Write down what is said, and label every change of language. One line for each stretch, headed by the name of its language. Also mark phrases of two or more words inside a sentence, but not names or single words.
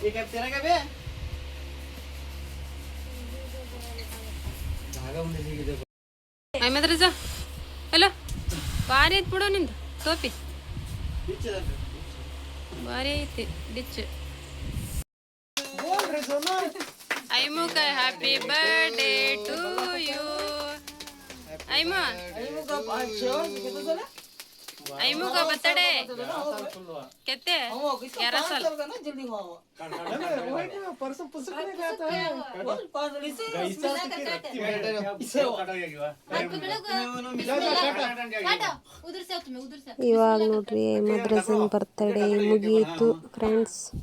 Kannada: ಅಹಮದ್ ರಜಾ ಹಲೋ, ಭಾರಿ ಐತಿ ಬಿಡೋ ನಿಂದು ಟೋಪಿ. ಭಾರಿ ಐತಿ ಡಿಚ್.
English: ಐಮುಕ happy birthday to you.
Hindi: ಐಮು ಐಮು का बर्थडे कहते हैं 11 साल.
Kannada: ಇವಾಗ ನೋಡ್ರಿ ಅಹಮದ್ ರಜನ್ ಬರ್ತಡೇ ಮುಗಿಯಿತು ಫ್ರೆಂಡ್ಸ್.